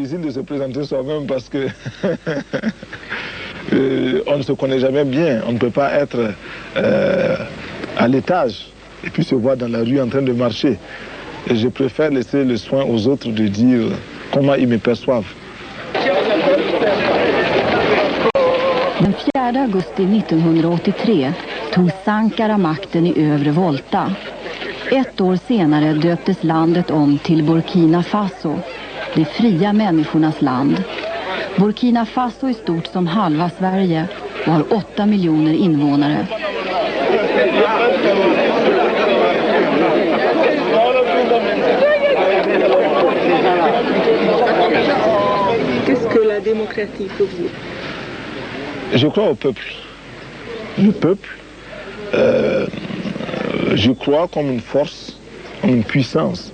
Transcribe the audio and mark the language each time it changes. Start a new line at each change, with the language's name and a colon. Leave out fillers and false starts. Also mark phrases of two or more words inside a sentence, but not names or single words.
French: de se présenter soi-même parce que on ne se connaît jamais bien. On ne peut pas être à l'étage et puis se voir dans la rue en train de marcher. Et je préfère laisser le soin aux autres de dire comment ils me perçoivent.
Swedish: Den 4 augusti 1983 tog Sankara makten i övre Volta. Ett år senare döptes landet om till Burkina Faso, det fria människornas land. Burkina Faso är stort som halva Sverige och har 8 miljoner invånare.
French: Qu'est-ce que la démocratie pour vous? Je crois au peuple. Le peuple, je crois comme une force, comme une puissance.